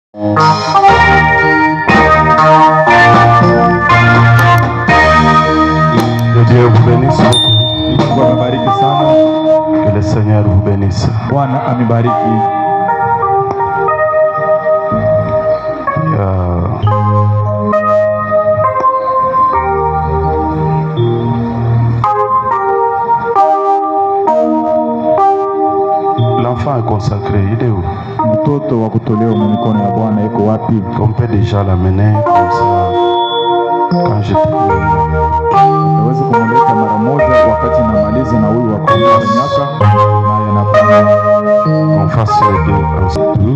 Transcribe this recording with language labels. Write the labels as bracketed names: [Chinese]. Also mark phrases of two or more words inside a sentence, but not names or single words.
[French] Que Dieu vous bénisse beaucoup. [Swahili] Mungu amebariki sana. [French] Que le Seigneur vous bénisse. [Swahili] Bwana amebariki. [French] L'enfant est consacré, il est où? [Swahili] Mtoto wa kutolewa mikono ya Bwana yuko wapi? [French] On peut déjà l'amener comme ça quand je termine. [Swahili] Naweza kumleta mara moja wakati namaliza na huyu wa kunyaka naye anapanda. [French] On fasse les deux ensemble.